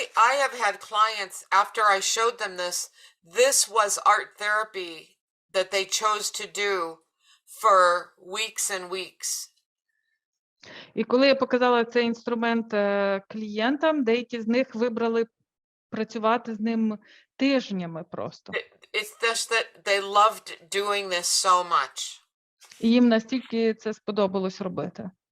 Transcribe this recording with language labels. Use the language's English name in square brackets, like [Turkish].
[English] I have had clients, after I showed them this was art therapy that they chose to do for weeks and weeks. [Ukrainian] І коли я показала цей інструмент клієнтам, деякі з них вибрали працювати з ним тижнями просто. [English] It's just that they loved doing this so much. [Ukrainian] І їм настільки це сподобалось робити.